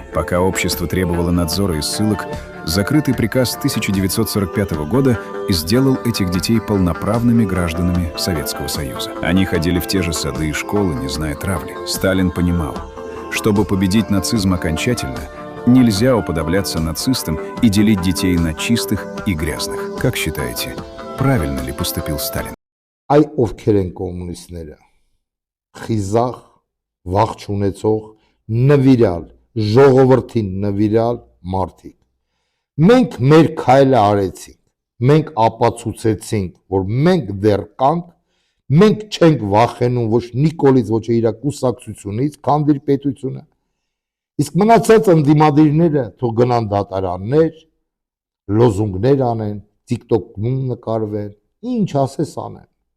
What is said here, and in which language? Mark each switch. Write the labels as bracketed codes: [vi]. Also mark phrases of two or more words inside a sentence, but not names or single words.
[ru] Пока общество требовало надзора и ссылок, закрытый приказ 1945 года сделал этих детей полноправными гражданами Советского Союза. Они ходили в те же сады и школы, не зная травли. Сталин понимал, чтобы победить нацизм окончательно, нельзя уподобляться нацистам и делить детей на чистых и грязных. Как считаете, правильно ли поступил Сталин? [hy] Այ ովքեր են կոմունիստները։ Խիզախ, վախ չունեցող, նվիրալ, ժողովրդին նվիրալ մարդիկ։ Մենք մեր քայլը արեցինք, մենք ապացուցեցինք, որ մենք դեռ կանք, մենք չենք վախենում ոչ Նիկոլից, ոչ իր կուսակցությունից, քանդիր պետությունը։ Իսկ մնացած ընդդիմադիրները թող գնան դատարաններ, լոզունգներ անեն, TikTok-ում նկարվեն, ինչ ասես անեն։